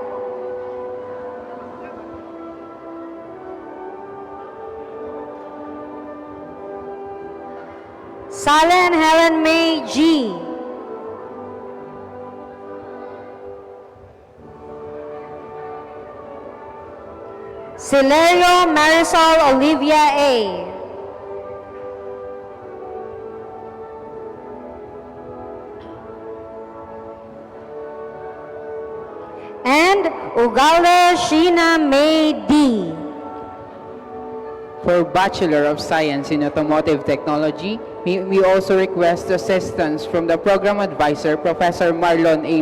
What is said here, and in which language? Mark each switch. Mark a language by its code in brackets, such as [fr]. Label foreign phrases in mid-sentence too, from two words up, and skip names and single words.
[en] Salen Helen May G. Celerio Marisol Olivia A. And Ugale Sheena May D. For Bachelor of Science in Automotive Technology, we also request assistance from the Program Advisor, Professor Marlon A.